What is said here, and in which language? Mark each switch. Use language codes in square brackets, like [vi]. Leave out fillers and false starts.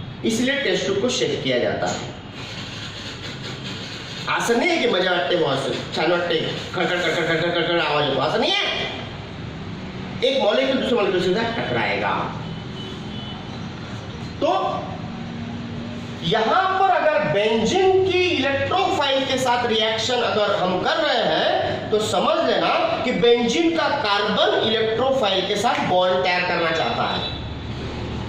[hi] इसलिए test tube को shake किया जाता है। [mr] असं नाही आहे की मजा वाटते, बहुत छान वाटते, खडखड खडखड खडखड खडखड आवाज येतो, [hi] असं नहीं है। एक मॉलिक्यूल दूसरे मॉलिक्यूल से टकराएगा। तो यहां पर अगर बेंजीन की इलेक्ट्रोफाइल के साथ रिएक्शन अगर हम कर रहे हैं तो समझ लेना कि बेंजीन का कार्बन इलेक्ट्रोफाइल के साथ बॉन्ड तैयार करना चाहता है।